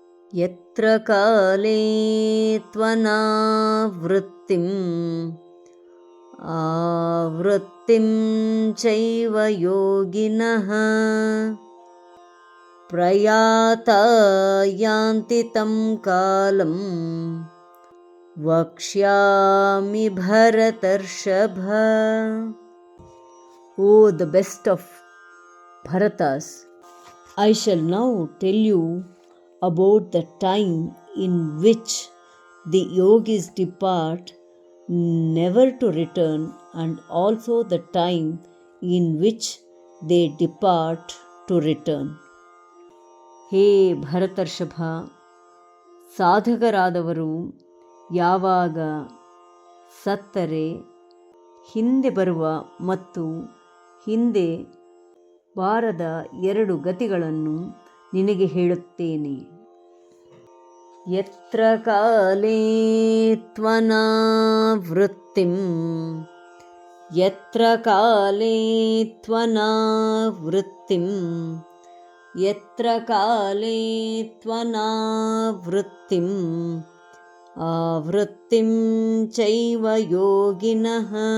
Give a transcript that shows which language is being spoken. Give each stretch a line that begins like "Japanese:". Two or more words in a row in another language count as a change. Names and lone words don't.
Sanskrit: यत्र काले त्वनावृत्तिम् आवृत्तिं चैव योगिनः प्रयाता यान्ति तं कालं वक्ष्यामि भरतर्षभ.
English: O the best of Bharatas, I shall now tell you about the time in which the yogis depart never to return, and also the time in which they depart to return.
Kannada: ಹೇ ಭರತರ್ಷಭ, ಸಾಧಕರಾದವರು ಯಾವಾಗ ಸತ್ತರೆ ಹಿಂದೆ ಬರುವ ಮತ್ತು ಹಿಂದೆ ಬಾರದ ಎರಡು ಗತಿಗಳನ್ನು ನಿನಗೆ ಹೇಳುತ್ತೇನೆ.
Sanskrit: ಯತ್ರ ಕಾಲೇ ತ್ವನಾವೃತ್ತಿಂ ಯತ್ರ ಕಾಲೇ ತ್ವನಾವೃತ್ತಿಂ ಯತ್ರ ಕಾಲೇ ತ್ವನಾವೃತ್ತಿಂ ಆವೃತ್ತಿಂ ಚೈವ ಯೋಗಿನಃ